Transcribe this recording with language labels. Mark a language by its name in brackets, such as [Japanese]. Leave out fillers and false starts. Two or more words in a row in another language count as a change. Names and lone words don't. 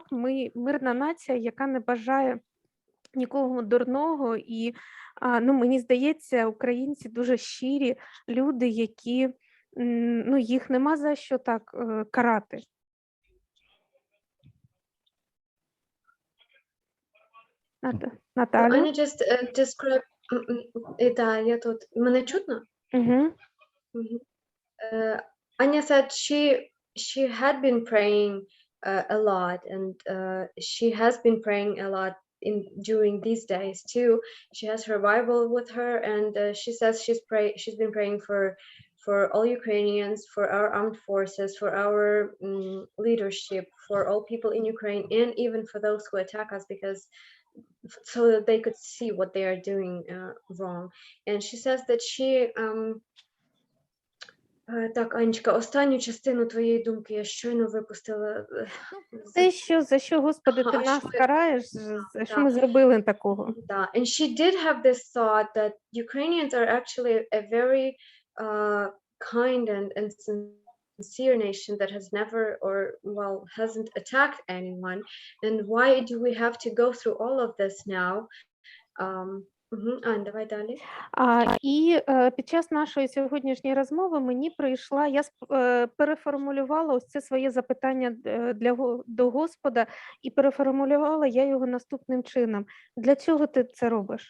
[Ukrainian] Ми мирна нація, яка не бажає нікого дурного. І мені здається, українці дуже щирі люди, які їх нема за що так карати. Наталя? [English] Аня just describe... [Ukrainian] Так, я тут. Мене чутно? [English] Anya said she had been praying a lot, and she has been praying a lot during these days too. She has her Bible with her, and she says she's been praying for all Ukrainians, for our armed forces, for our leadership, for all people in Ukraine, and even for those who attack us, because so that they could see what they are doing wrong. And she says that she [Ukrainian] Так, Анечка, останню частину твоєї думки я щойно випустила. Те, за що, Господи, ти Ага, нас що ви- караєш, що Да. ми зробили такого. Да, [English] and she did have this thought that Ukrainians are actually a very kind and sincere nation that has never hasn't attacked anyone. And why do we have to go through all of this now? [Ukrainian] Ань, давай далі. І під час нашої сьогоднішньої розмови мені прийшла, я переформулювала ось це своє запитання до Господа, і переформулювала я його наступним чином. Для чого ти це робиш?